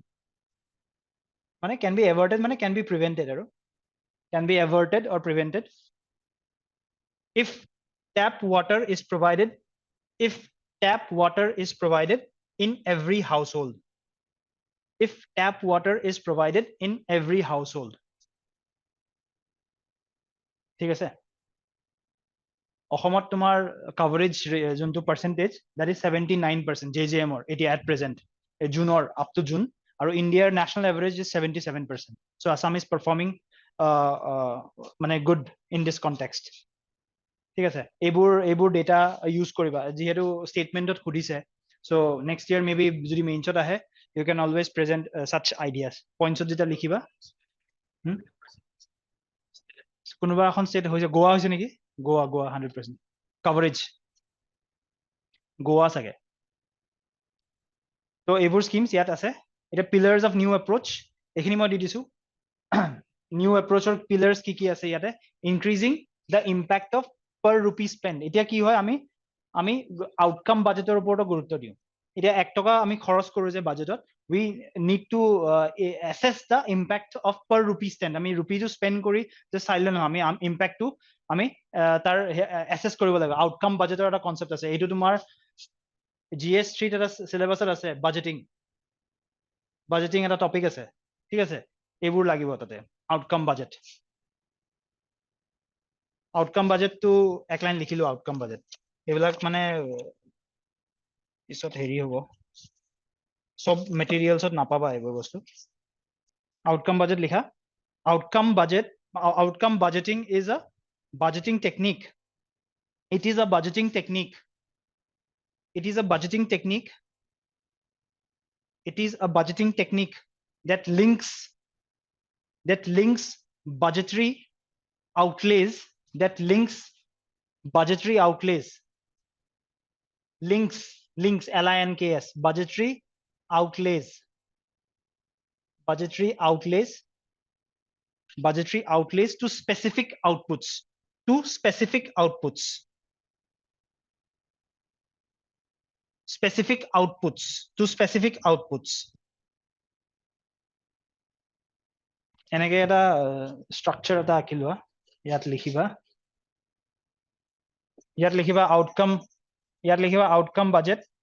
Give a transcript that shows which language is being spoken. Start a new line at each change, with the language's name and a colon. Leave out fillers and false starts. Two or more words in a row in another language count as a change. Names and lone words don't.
English: Mane can be averted, mane can be prevented. Can be averted or prevented if tap water is provided. If tap water is provided in every household. If tap water is provided in every household.
Assamese: ঠিক আছে? অসমত তোমাৰ coverage যোনটো percentage,
English: that is 79% JJM or at present June or up to June, আৰু India national average is 77%. So Assam is performing মানে good in this context.
Assamese: ঠিক আছে? এইবোৰ data use কৰিবা যিহেতু statementত সুধিছে.
English: So next year maybe
Assamese: যদি মেইনছত আহে,
English: you can always present such ideas.
Assamese: Points যেটা লিখিবা. কোনোবা এখন state হৈছে, গোৱা হৈছে নেকি? গোৱা 100% coverage. গোৱা চাগে। তো এইবোৰ schemes ইয়াত আছে। এটা
English: pillars of new approach
Assamese: এইখিনি মই দি দিছো।
English: New approach or pillars
Assamese: কি আছে ইয়াতে?
English: Increasing the impact of per rupee spend.
Assamese: এতিয়া কি হয়, আমি
English: outcome budgeter
Assamese: ওপৰতো গুৰুত্ব দিওঁ। এতিয়া 1 টকা আমি খৰচ কৰো যে বাজেটত,
English: we need to assess the impact of per rupee spend.
Assamese: আমি ৰুপিটো স্পেন্ড কৰি যে চাইলে নহয়, আমি ইম্প্যাক্টটো আমি তাৰ assess কৰিব লাগিব।
English: outcome budgeter
Assamese: এটা কনসেপ্ট আছে, এইটো তোমাৰ GS3 এটা সিলেবাসত আছে, বাজেটিং এটা টপিক আছে। ঠিক আছে? এইবোৰ লাগিব তাতে।
English: outcome budget. outcome budget
Assamese: এক লাইন লিখিলো,
English: outcome budget.
Assamese: এইবিলাক মানে পিছত হেৰি হ'ব, সব মেটেৰিয়েলছত নাপাবা এইবোৰ বস্তু।
English: outcome budget লিখা। আউটকাম budgeting is a budgeting technique. It is a budgeting technique. It is a budgeting technique. It is a budgeting technique that links budgetary outlays, links LINKS, budgetary outlays to specific outputs, specific outputs
Assamese: এনেকে এটা স্ট্ৰাকচাৰ এটা আঁকি লোৱা। ইয়াত লিখিবা
English: outcome budget.